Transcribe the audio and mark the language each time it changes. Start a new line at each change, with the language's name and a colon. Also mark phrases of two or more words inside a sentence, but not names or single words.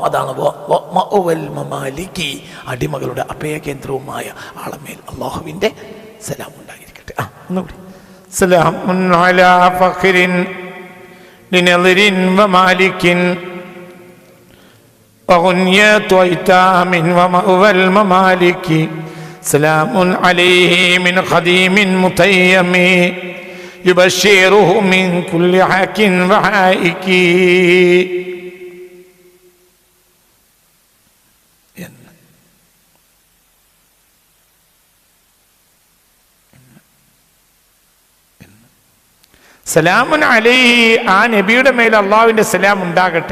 Malayalam: അതാണ് മമാലിക്കി, അടിമകളുടെ അഭയകേന്ദ്രവുമായ ആളമേൽ അല്ലാഹുവിൻ്റെ സലാം ഉണ്ടായിരിക്കട്ടെ. ഒന്നുകൂടി.
Arabic: سلام على فخر لناظر ومالك وغنية أيتام ومأوى الممالك سلام عليه من خديم متيم يبشره من كل حاك وحائك. سلام عليه,
Malayalam: ആ നബിയുടെ മേൽ അള്ളാഹുവിൻ്റെ സലാം ഉണ്ടാകട്ടെ.